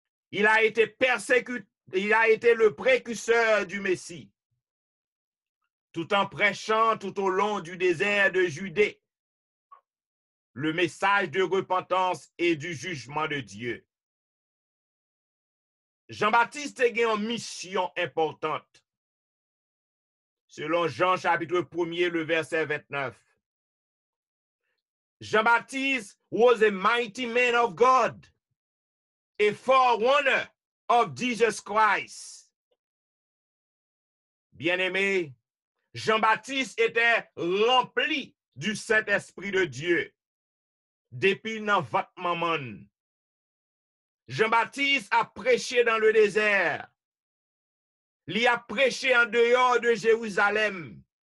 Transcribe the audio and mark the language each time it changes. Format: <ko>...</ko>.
<fr>Il a été persécuté, il a été le précurseur du Messie, tout en prêchant tout au long du désert de Judée le message de repentance et du jugement de Dieu. Jean-Baptiste a une mission importante. selon Jean chapitre 1er, le verset 29.</fr> <en>Jean-Baptiste was a mighty man of God, a forerunner of Jesus Christ.</en> <fr>Bien-aimé, Jean-Baptiste était rempli du Saint-Esprit de Dieu depuis dans votre maman. Jean-Baptiste a prêché dans le désert. Il a prêché en dehors de Jérusalem.</fr>